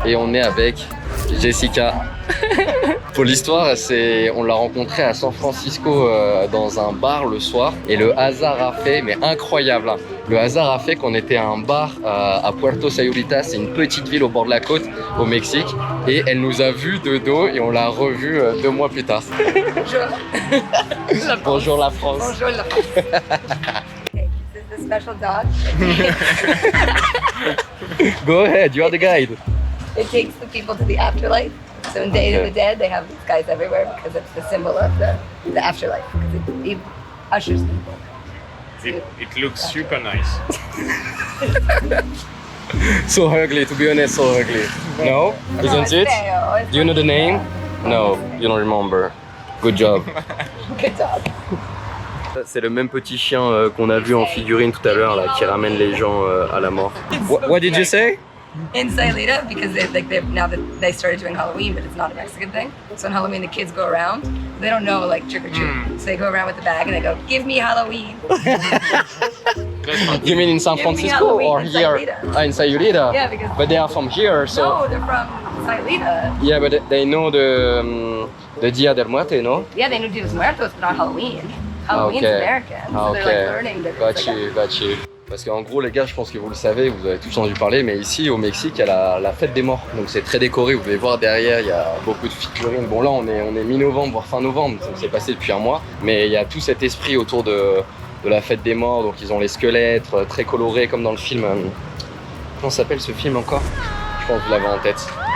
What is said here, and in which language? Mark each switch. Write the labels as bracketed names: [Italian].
[French] Et on est avec Jessica. Pour l'histoire, on l'a rencontrée à San Francisco dans un bar le soir. Et le hasard a fait, mais incroyable, hein. Le hasard a fait qu'on était à un bar à Puerto Sayulita, c'est une petite ville au bord de la côte au Mexique. Et elle nous a vus de dos et on l'a revue 2 mois plus tard. Bonjour la France. Bonjour la France. [English] Okay, this is the special dog. Go ahead, you are the guide. It takes the people to the afterlife. So in Day of the Dead, they have these guys everywhere because it's the symbol of the afterlife. Because it ushers people. It looks super nice. So ugly, to be honest, so ugly. No? Isn't it? Do you know the name? No, you don't remember. Good job. Good dog. [French] C'est le même petit chien qu'on a vu en figurine tout à l'heure là, qui ramène les gens à la mort. [English] What did you say? In Sayulita, because now that they started doing Halloween, but it's not a Mexican thing. So on Halloween, the kids go around. They don't know like trick or treat, so they go around with the bag and they go, "Give me Halloween." You mean in San Give me Francisco or Halloween in here? Sayulita. In Sayulita? Yeah, because But they are from here, so. no, they're from Sayulita. Yeah, but they know the Dia del Muerte, no? Yeah, they know Dia de los Muertos, but not Halloween. Halloween's Okay. American, so they're like learning that. Got you. [French] Parce qu'en gros, les gars, je pense que vous le savez, vous avez tous entendu parler, mais ici au Mexique, il y a la fête des morts. Donc c'est très décoré, vous pouvez voir derrière, il y a beaucoup de figurines. Bon là, on est mi-novembre, voire fin novembre, donc c'est passé depuis un mois. Mais il y a tout cet esprit autour de la fête des morts. Donc ils ont les squelettes très colorés, comme dans le film. Comment s'appelle ce film encore? Je pense que vous l'avez en tête.